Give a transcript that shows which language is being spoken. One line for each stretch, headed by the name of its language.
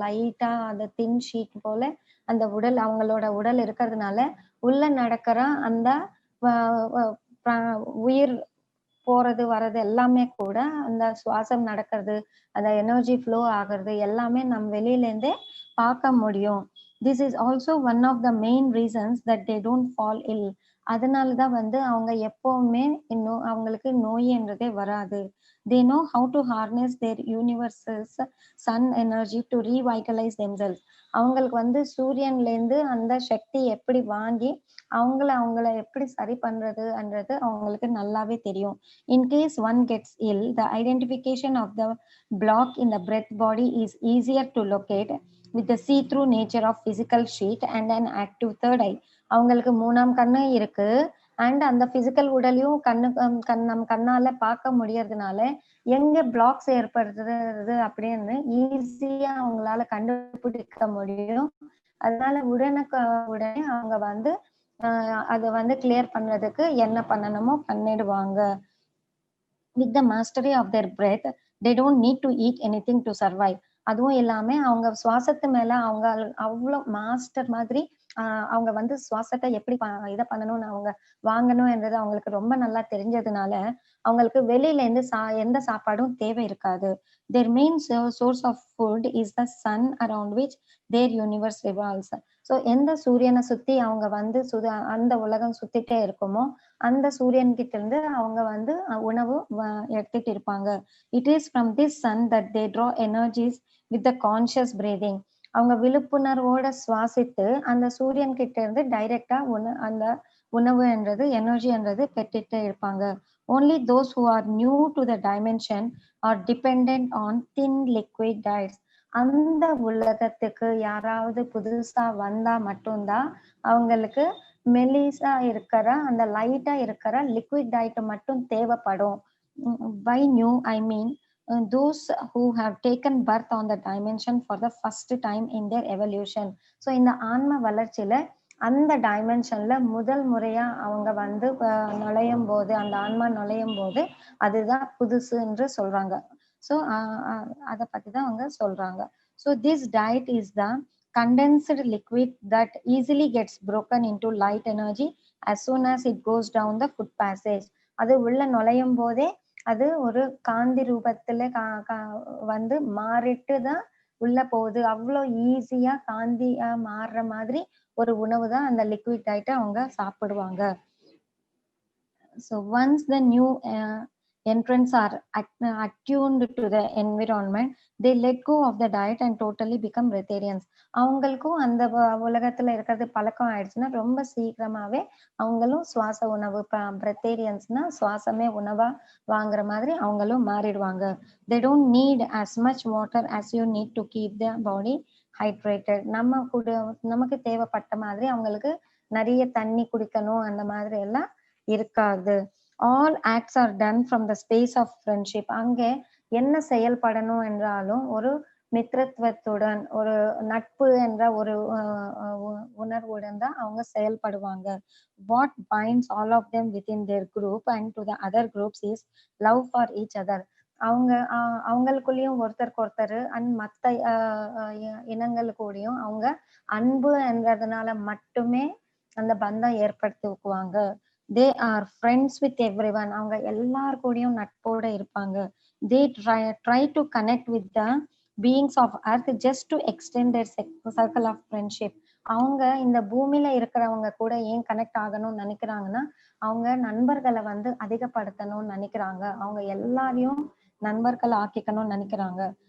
Tamil: லைட்டா அந்த தின் ஷீட் போல அந்த உடல் அவங்களோட உடல் இருக்கிறதுனால உள்ள நடக்கிற அந்த உயிர் போறது வர்றது எல்லாமே கூட அந்த சுவாசம் நடக்கிறது, அந்த எனர்ஜி ஃப்ளோ ஆகிறது எல்லாமே நம்ம வெளியில இருந்தே பார்க்க முடியும்.
English: This is also one of the main reasons that they don't fall ill.
Tamil: அதனாலதான் வந்து அவங்க எப்பவுமே அவங்களுக்கு நோய்ன்றதே வராது.
English: They know how to harness their universe's sun energy to revitalize themselves.
Tamil: அவங்களுக்கு வந்து சூரியன்ல இருந்து அந்த சக்தி எப்படி வாங்கி அவங்கள எப்படி சரி பண்றதுன்றது அவங்களுக்கு நல்லாவே தெரியும்.
English: In case one gets ill, the identification of the block in the breath body is easier to locate with the see-through nature of physical sheet and an active third eye.
Tamil: அவங்களுக்கு மூணாம் கண்ணு இருக்கு அண்ட் அந்த physical உடலையும் நம்ம கண்ணால பார்க்க முடியறதுனால எங்க பிளாக்ஸ் ஏற்படுறது அப்படின்னு ஈஸியா அவங்களால கண்டுபிடிக்க முடியும். அதனால உடனே அவங்க வந்து அதை வந்து கிளியர் பண்றதுக்கு என்ன பண்ணணுமோ பண்ணிடுவாங்க.
English: With the mastery of their breath, they don't need to eat anything to survive.
Tamil: அதுவும் இல்லாம அவங்க சுவாசத்து மேல அவங்க அவ்ளோ மாஸ்டர் மாதிரி அவங்க வந்து சுவாசத்த எப்படி இத பண்ணணும்னு அவங்க வாங்கணும்ன்றது அவங்களுக்கு ரொம்ப நல்லா தெரிஞ்சதுனால, அவங்களுக்கு வெளியில இருந்து எந்த சாப்பாடும் தேவை இருக்காது.
English: Their main source of food is the sun around which their universe revolves.
Tamil: So எந்த சூரியன சுத்தி அவங்க வந்து அந்த உலகம் சுத்திட்டே இருக்குமோ, அந்த சூரியன் கிட்ட இருந்து அவங்க வந்து உணவு எடுத்துட்டு இருப்பாங்க.
English: It is from this sun that they draw energies with the conscious breathing.
Tamil: அவங்க விழிப்புணர்வோட சுவாசித்து, அந்த சூரியன் கிட்ட இருந்து டைரக்ட்டா அந்த உணவுன்றது, எனர்ஜின்றது பெற்றுட்டே இருப்பாங்க.
English: Only those who are new to the dimension are dependent on thin liquid diets.
Tamil: அந்த உலகத்துக்கு யாராவது புதுசா வந்தா மட்டும் தான் அவங்களுக்கு மெலிசா இருக்கிற, அந்த லைட்டா இருக்கிற லிக்விட் டயட் மட்டும் தேவைப்படும்.
English: By new I mean those who have taken birth on the dimension for the first time in their evolution.
Tamil: So இந்த ஆன்ம வளர்ச்சியில அந்த டைமென்ஷன்ல முதல் முறையா அவங்க வந்து நுழையும்போது, அந்த ஆன்மா நுழையும்போது அதுதான் புதுசு என்று சொல்றாங்க. ஸோ அத பத்தி தான் அவங்க சொல்றாங்க.
English: So this diet is the condensed liquid that easily gets broken into light energy as soon as it goes down the foot passage.
Tamil: அது உள்ள நுழையும் போதே அது ஒரு காந்தி ரூபத்துல வந்து மாறிட்டு தான் உள்ள போகுது. அவ்வளோ ஈஸியா காந்தியா மாறுற மாதிரி ஒரு உணவு தான் அந்த லிக்விட் டயட்ட அவங்க சாப்பிடுவாங்க.
English: So once the new entrants are attuned to the environment, they let go of the diet and totally become vegetarians.
Tamil: அவங்களுக்கும் அந்த உலகத்துல இருக்கிறது பழக்கம் ஆயிடுச்சுன்னா ரொம்ப சீக்கிரமாவே அவங்களும் சுவாச உணவு வெஜிடேரியன்ஸ்னா சுவாசமே உணவா வாங்குற மாதிரி அவங்களும் மாறிடுவாங்க.
English: They don't need as much water as you need to keep the body hydrated.
Tamil: நமக்கு தேவைப்பட்ட மாதிரி அவங்களுக்கு நிறைய தண்ணி குடிக்கணும் அந்த மாதிரி எல்லாம் இருக்காது.
English: All acts are done from the space of friendship.
Tamil: அங்கே என்ன செயல்படணும் என்றாலும் ஒரு மித்ரத்துவத்துடன், ஒரு நட்பு என்ற ஒரு உணர்வுடன் தான் அவங்க செயல்படுவாங்க.
English: What binds all of them within their group and to the other groups is love for each other.
Tamil: அவங்களுக்குள்ளேயும் ஒருத்தருக்கு ஒருத்தர் அண்ட் மற்ற இனங்களுக்கூடயும் அவங்க அன்பு என்றதுனால மட்டுமே அந்த பந்தம் ஏற்படுத்திக்குவாங்க.
English: They are friends with everyone.
Tamil: அவங்க எல்லார் கூடயும் நட்போட இருப்பாங்க.
English: They try to connect with the beings of earth just to extend their circle of friendship.
Tamil: அவங்க இந்த பூமியில இருக்கிறவங்க கூட ஏன் கனெக்ட் ஆகணும்னு நினைக்கிறாங்கன்னா, அவங்க நண்பர்களை வந்து அதிகப்படுத்தணும்னு நினைக்கிறாங்க. அவங்க எல்லாரையும் நண்பர்கள் ஆக்கிக்கணும்னு நினைக்கிறாங்க.